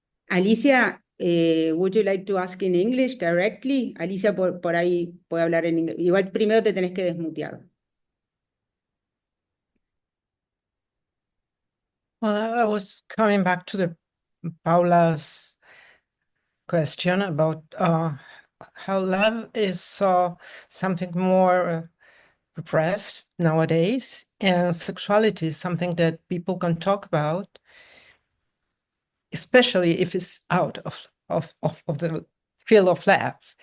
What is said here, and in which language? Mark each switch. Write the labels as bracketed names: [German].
[English] Alicia, would you like to ask in English directly? [Spanish] Alicia por ahí puede hablar en inglés. Igual primero te tenés que desmutear. [English] Well, I was coming back to Paula's question about how love is something more repressed nowadays, and sexuality is something that people can talk about, especially if it's out of the field of love.